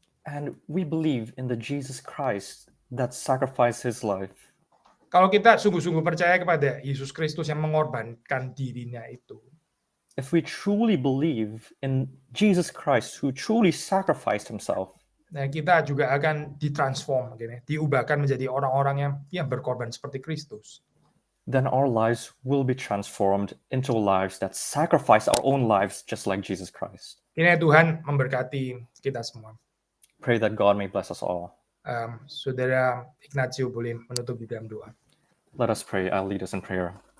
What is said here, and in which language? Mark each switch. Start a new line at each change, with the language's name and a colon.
English: And we believe in the Jesus Christ that sacrificed his life.
Indonesian: Kalau kita sungguh-sungguh percaya kepada Yesus Kristus yang mengorbankan dirinya itu,
English: if we truly believe in Jesus Christ who truly sacrificed himself,
Indonesian: nah kita juga akan ditransform, diubahkan menjadi orang-orang yang berkorban seperti Kristus.
English: Then our lives will be transformed into lives that sacrifice our own lives just like Jesus Christ.
Indonesian: Ini Tuhan memberkati kita semua.
English: Pray that God may bless us all.
Indonesian: Saudara Ignatio boleh menutup di dalam doa.
English: Let us pray. I'll lead us in prayer.